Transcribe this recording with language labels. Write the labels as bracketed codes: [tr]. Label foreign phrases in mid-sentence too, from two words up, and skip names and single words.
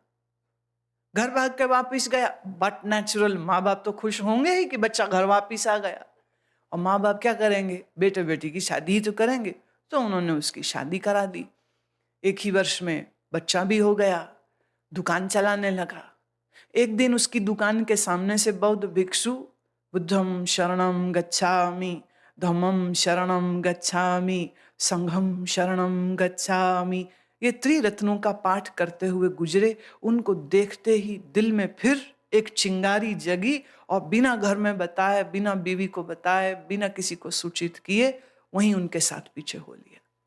[hi] घर भाग के वापिस गया, [en] but natural [hi] माँ बाप तो खुश होंगे ही कि बच्चा घर वापिस आ गया। और माँ बाप क्या करेंगे, बेटे बेटी की शादी ही तो करेंगे। तो उन्होंने उसकी शादी करा दी। 1 ही वर्ष में बच्चा भी हो गया, दुकान चलाने लगा। एक दिन उसकी दुकान के सामने से बौद्ध भिक्षु [pi] बुद्धम शरणम गच्छामि, धम्मं शरणं गच्छामि, संघं शरणं गच्छामि। [hi] ये त्रिरत्नों का पाठ करते हुए गुजरे। उनको देखते ही दिल में फिर एक चिंगारी जगी और बिना घर में बताए, बिना बीवी को बताए, बिना किसी को सूचित किए वहीं उनके साथ पीछे हो लिया।